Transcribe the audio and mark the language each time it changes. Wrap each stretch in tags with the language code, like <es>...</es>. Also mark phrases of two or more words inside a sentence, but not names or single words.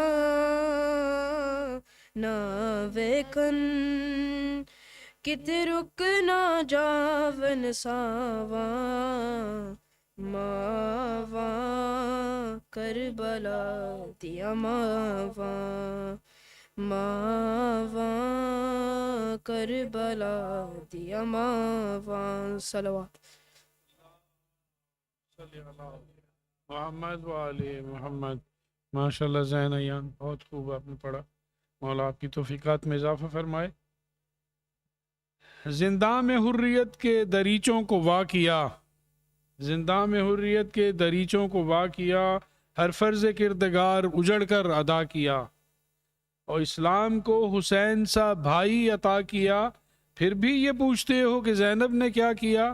<pa>نہ ویکن، کتے رک نہ جاون ساواں، ماواں کربلا دیا ماواں، ماواں کربلا دیا ماواں،</pa> <ur>صلوات۔ محمد و آل محمد. ماشاءاللہ زین ایان بہت خوب آپ نے پڑھا. مولا آپ کی توفیقات میں اضافہ فرمائے. زنداں میں حریت کے دریچوں کو وا کیا، زنداں میں حریت کے دریچوں کو وا کیا، ہر فرض کردگار اجڑ کر ادا کیا، اور اسلام کو حسین سا بھائی عطا کیا، پھر بھی یہ پوچھتے ہو کہ زینب نے کیا کیا؟</ur>